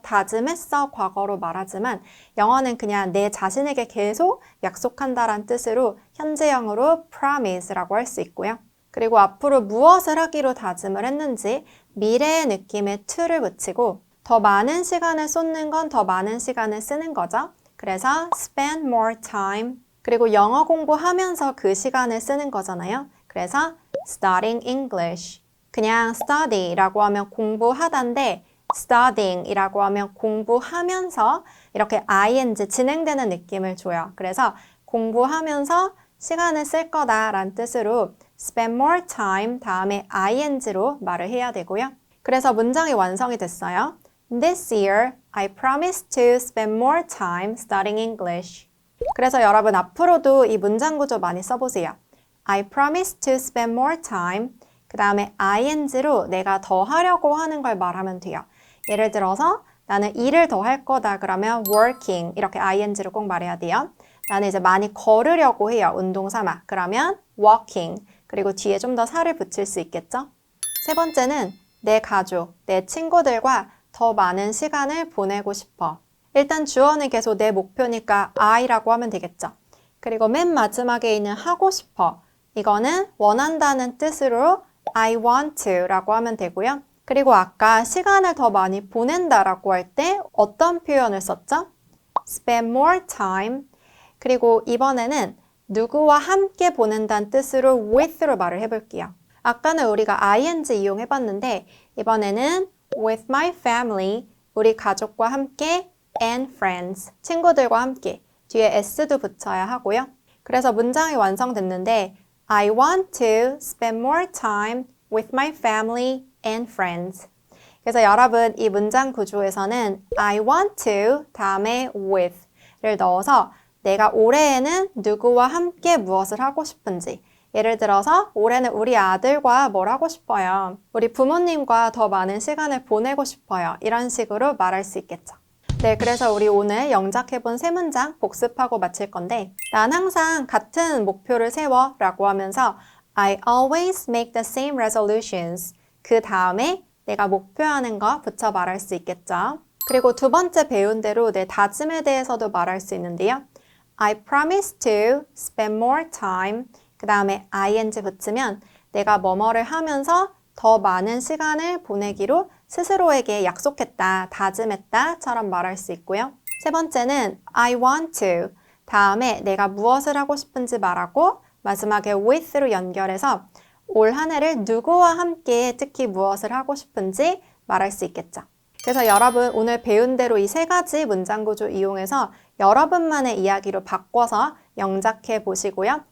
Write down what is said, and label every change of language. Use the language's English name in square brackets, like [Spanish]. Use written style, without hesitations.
[Korean] 다짐했어 과거로 말하지만 영어는 그냥 내 자신에게 계속 약속한다란 뜻으로 현재형으로 promise라고 할 수 있고요. 그리고 앞으로 무엇을 하기로 다짐을 했는지 미래의 느낌에 to를 붙이고 더 많은 시간을 쏟는 건 더 많은 시간을 쓰는 거죠. 그래서 [English] spend more time. [Korean] 그리고 영어 공부하면서 그 시간을 쓰는 거잖아요. [English] 그래서 studying English. [Korean] 그냥 study라고 하면 공부하다인데 studying이라고 하면 공부하면서 이렇게 ing 진행되는 느낌을 줘요. 그래서 공부하면서 시간을 쓸 거다라는 뜻으로 [English] spend more time [Korean] 다음에 ing로 말을 해야 되고요. 그래서 문장이 완성이 됐어요. [English] This year, I promise to spend more time studying English. [Korean] 그래서 여러분 앞으로도 이 문장 구조 많이 써보세요. [English] I promise to spend more time. [Korean] 그 다음에 ing로 내가 더 하려고 하는 걸 말하면 돼요. 예를 들어서 나는 일을 더 할 거다 그러면 working 이렇게 ing로 꼭 말해야 돼요. 나는 이제 많이 걸으려고 해요. 운동 삼아. 그러면 walking. 그리고 뒤에 좀 더 살을 붙일 수 있겠죠? 세 번째는 내 가족, 내 친구들과 더 많은 시간을 보내고 싶어. 일단 주어는 계속 내 목표니까 I라고 하면 되겠죠. 그리고 맨 마지막에 있는 하고 싶어. 이거는 원한다는 뜻으로 [English] I want to [Korean] 라고 하면 되고요. 그리고 아까 시간을 더 많이 보낸다라고 할 때 어떤 표현을 썼죠? [English] spend more time. [Korean] 그리고 이번에는 누구와 함께 보낸다는 뜻으로 with로 말을 해볼게요. 아까는 우리가 ing 이용해봤는데 이번에는 [English] with my family, [Korean] 우리 가족과 함께 [English] and friends, [Korean] 친구들과 함께 뒤에 s도 붙여야 하고요. 그래서 문장이 완성됐는데 [English] I want to spend more time with my family and friends. [Korean] 그래서 여러분 이 문장 구조에서는 I want to 다음에 with를 넣어서 내가 올해에는 누구와 함께 무엇을 하고 싶은지 예를 들어서 올해는 우리 아들과 뭘 하고 싶어요. 우리 부모님과 더 많은 시간을 보내고 싶어요. 이런 식으로 말할 수 있겠죠. 네, 그래서 우리 오늘 영작해본 세 문장 복습하고 마칠 건데 난 항상 같은 목표를 세워 라고 하면서 [English] I always make the same resolutions. [Korean] 그 다음에 내가 목표하는 거 붙여 말할 수 있겠죠. 그리고 두 번째 배운 대로 내 다짐에 대해서도 말할 수 있는데요. [English] I promise to spend more time. [Korean] 그 다음에 ing 붙이면 내가 뭐뭐를 하면서 더 많은 시간을 보내기로 스스로에게 약속했다, 다짐했다처럼 말할 수 있고요. 세 번째는 [English] I want to. [Korean] 다음에 내가 무엇을 하고 싶은지 말하고 마지막에 with로 연결해서 올 한 해를 누구와 함께 특히 무엇을 하고 싶은지 말할 수 있겠죠. 그래서 여러분 오늘 배운 대로 이 세 가지 문장 구조 이용해서 여러분만의 이야기로 바꿔서 영작해 보시고요.